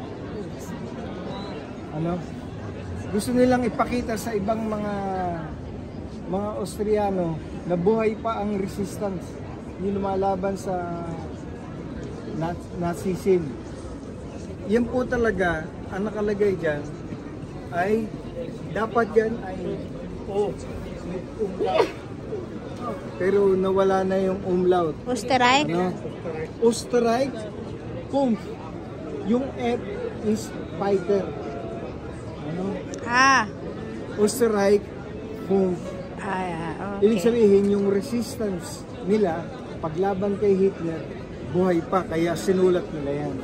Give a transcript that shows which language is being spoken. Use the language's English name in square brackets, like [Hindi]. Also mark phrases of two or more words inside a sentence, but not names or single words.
[Filipino] Gusto nilang ipakita sa ibang mga Austriano na buhay pa ang resistance, yung lumalaban sa Nazism. Yan po talaga ang nakalagay dyan ay dapat yan ay umlaut. Pero nawala na yung umlaut. Österreich? [German] Österreich, Kampf. [Filipino] Yung F [English] is fighter. [German] Österreich, Kampf. [Filipino] Okay. Ibig sabihin yung resistance nila paglaban kay Hitler, buhay pa, kaya sinulat nila yan.